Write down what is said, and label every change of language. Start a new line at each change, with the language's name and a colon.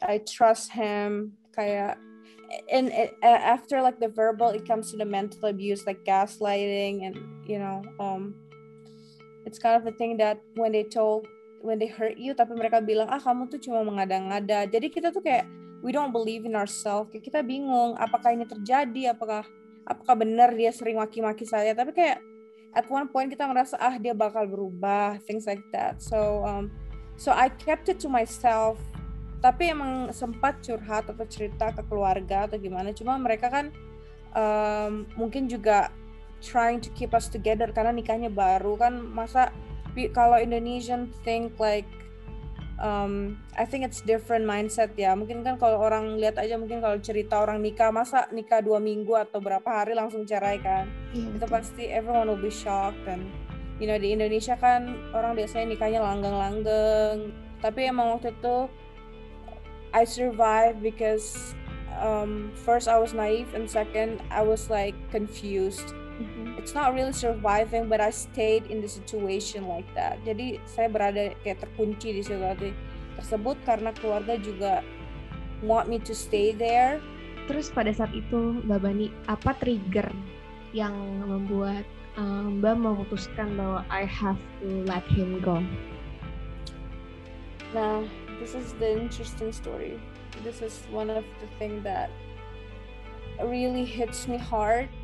English: I trust him. Kayak, and after like the verbal, it comes to the mental abuse, like gaslighting, and you know, it's kind of the thing that when they hurt you,
Indonesian: tapi mereka bilang kamu tuh cuma mengada-ngada. Jadi kita tuh kayak
English: we don't believe in ourselves.
Indonesian: Kayak kita bingung apakah ini terjadi, apakah benar dia sering maki-maki saya. Tapi kayak
English: at one point
Indonesian: kita ngerasa dia bakal berubah,
English: things like that. So I kept it to myself.
Indonesian: Tapi emang sempat curhat atau cerita ke keluarga atau gimana. Cuma mereka kan mungkin juga
English: trying to keep us together
Indonesian: karena nikahnya baru kan. Masa kalau
English: Indonesian think like I think it's different mindset ya.
Indonesian: Mungkin kan kalau orang lihat aja, mungkin kalau cerita orang nikah, masa nikah 2 minggu atau berapa hari langsung cerai kan. Itu pasti
English: everyone will be shocked.
Indonesian: Dan
English: you know,
Indonesian: di Indonesia kan orang biasanya nikahnya langgeng-langgeng. Tapi emang waktu itu
English: I survived because first I was naive, and second I was like confused. It's not really surviving, but I stayed in the situation like that.
Indonesian: Jadi saya berada kayak terkunci di situasi tersebut karena keluarga juga
English: want me to stay there.
Indonesian: Terus pada saat itu Mbak Bani, apa trigger yang membuat Mbak memutuskan bahwa
English: I have to let him go? Nah, this is the interesting story. This is one of the things that really hits me hard.